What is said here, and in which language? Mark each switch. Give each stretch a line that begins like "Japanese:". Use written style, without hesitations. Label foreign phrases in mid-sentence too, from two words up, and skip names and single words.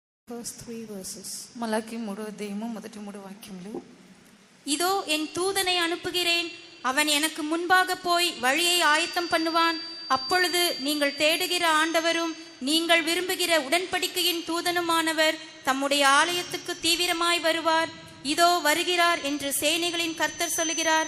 English: First 3 verses.
Telugu: మలాకి 3వ అధ్యాయము మొదటి 3 వాక్యములు.
Tamil: இதோ என் தூதனை அனுப்புகிறேன், அவன் எனக்கு முன்பாக போய் வழியை ஆயத்தம் பண்ணுவான். அப்பொழுது நீங்கள் தேடுகிற ஆண்டவரும் நீங்கள் விரும்புகிற உடன்படிக்கையின் தூதனுமானவர் தம்முடைய ஆலயத்துக்கு தீவிரமாய் வருவார். இதோ வருகிறார் என்று சேனைகளின் கர்த்தர் சொல்லுகிறார்.